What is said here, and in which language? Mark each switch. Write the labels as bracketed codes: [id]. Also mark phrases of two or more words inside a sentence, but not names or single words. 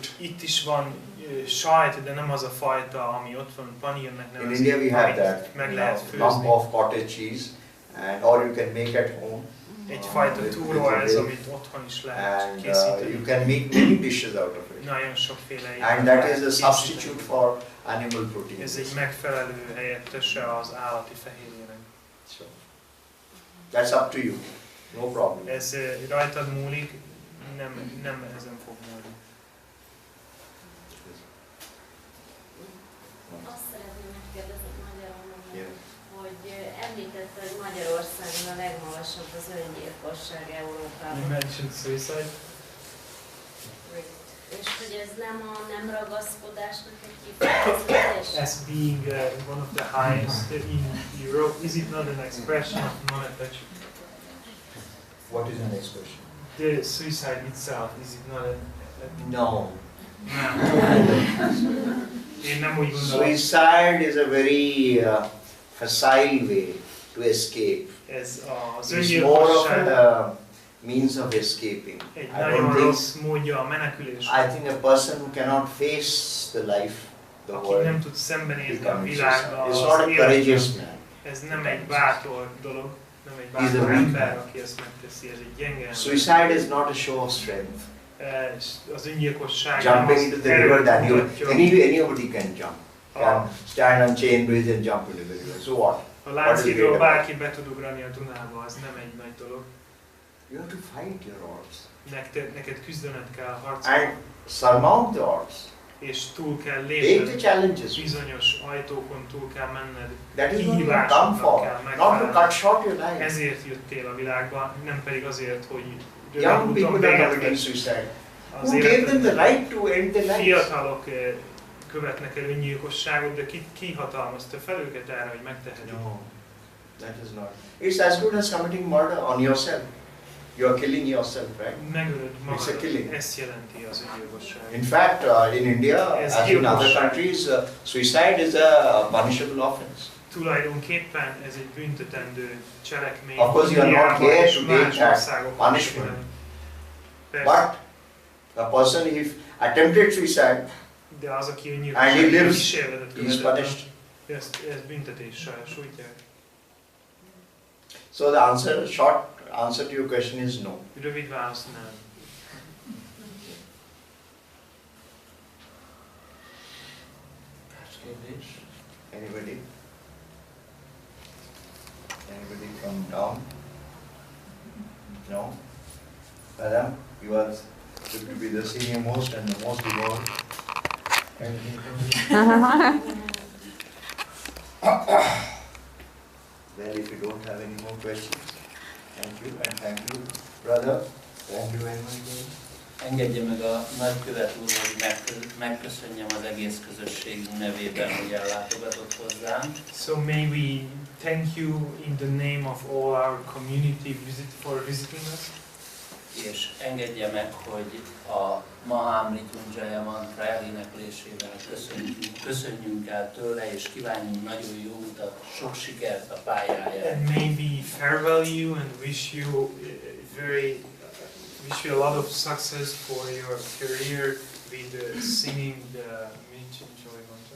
[hu] Itt is van sajt, de nem az a fajta, ami ott van, panírnek [en] In [hu] nevezik, [en] India we have [hu] amit [en] that [hu] meg [en] you [hu] lehet [en] know, lump [hu] főzni. [en] of cottage cheese, and or you can make at home. [hu] Egyfajta [en] with [hu] túró ez, [en] milk. [hu] amit otthon is lehet [en] And you [hu] készíteni. [en] can make many dishes out of it. [hu] Nagyon sokféle [en] And [hu] ételt [en] that [hu] lehet [en] is a [hu] készíteni. [en] substitute for animal protein. [hu] Ez egy megfelelő helyettese az állati fehérjének. [en] So, that's up to you. No problem. [hu] Ez rajtad múlik, nem ezen fog múlni. Azt szeretném megkérdezni magyarul, [en] Yeah. [hu] hogy említette, hogy Magyarországon a legmagasabb az öngyilkosság [en] You [hu] Európában. [en] mentioned suicide. [hu] És hogy ez nem ragaszkodásnak egy kifejezés? [en] As being one of the highest in Europe, is it not an expression of non-attachment? What is the next question? The suicide itself, is it not a... No. [hu] Nem. Én nem úgy gondolom. [en] Suicide is a very facile way to escape. [hu] Ez az [en] It's more of [hu] öngyilkosság [en] a means of escaping. [hu] egy [en] I [hu] nagyon [en] don't think. [hu] rossz módja a menekülésnek. [en] I think a person who cannot face the life, the [hu] Aki [en] world, [hu] nem tud szembenézni a [en] becomes [hu] világgal, [en] suicide. It's not a [hu] az [en] courageous [hu] életben. [en] man. [hu] Ez nem egy bátor dolog. nem egy [en] He's a [hu] bátor [en] weak [hu] ember, [en] man. [hu] aki ezt megteszi, ez egy gyenge ember. [en] Suicide is not a show of strength. [hu] És az öngyilkosság nem [en] Jumping [hu] az [en] into the river, that you, [hu] mutatja. [en] anybody can jump. Can stand on chain bridge and jump into the river. So what? [hu] A Lánchídról bárki be tud ugrani a Dunába, az nem egy nagy dolog. [en] You have to fight your odds. [hu] Neked küzdened kell, harcolni. [en] And surmount the odds. [hu] És túl kell [en] Take the [hu] lépned, [en] challenges. [hu] bizonyos ajtókon túl kell menned, [en] That is what you have come for. [hu] kell [en] Not to [hu] megfelelni. [en] cut short your life. [hu] Ezért jöttél a világba, nem pedig azért, hogy rövid [en] Young [hu] úton [en] people are [hu] véget [en] committing [hu] vess [en] suicide. [hu] az [en] Who gave them [hu] életednek. [en] the right to end their lives? [hu] Fiatalok követnek el öngyilkosságot, de ki hatalmazta fel őket erre, hogy megtehetik? [en] No, that is not. It's as good as committing murder on yourself. You are killing yourself, right? [hu] Megölöd [en] It's a [hu] magadat, [en] killing. [hu] ezt jelenti az öngyilkosság. [en] In fact, in India, Yes, as in other [hu] gyilkosság. [en] countries, suicide is a punishable offense. [hu] Tulajdonképpen ez egy büntetendő cselekmény. [en] Of course, you are not [hu] Indiában [en] here [hu] és [en] to [hu] más [en] take that [hu] országokban is. [en] punishment. [hu] Persze, [en] But a person, if attempted suicide, [hu] de az, aki [en] and he [hu] öngyilkosság [en] lives, [hu] kísérletet [en] he is [hu] követett, [en] punished. [hu] ezt büntetéssel sújtják. [en] So the answer, short answer to your question is no. [hu] Rövid válasz nem. [en] Anybody? Anybody from down? No? Madam, you are said to be the senior most and the most evolved. Anything from you? Well, if you don't have any more questions, thank you and thank you, brother. Thank you very much. [hu] Engedje meg a nagykövet úr, hogy megköszönjem az egész közösségünk nevében, hogy ellátogatott hozzánk. [en] So may we thank you in the name of all our community for visiting us. [hu] És engedje meg, hogy a Mahamrityunjaya mantra eléneklésével köszönjünk el tőle, és kívánjunk nagyon jó utat, sok sikert a pályájára. [en] And may we farewell you and wish you a lot of success for your career with singing the Minchinjoy mantra.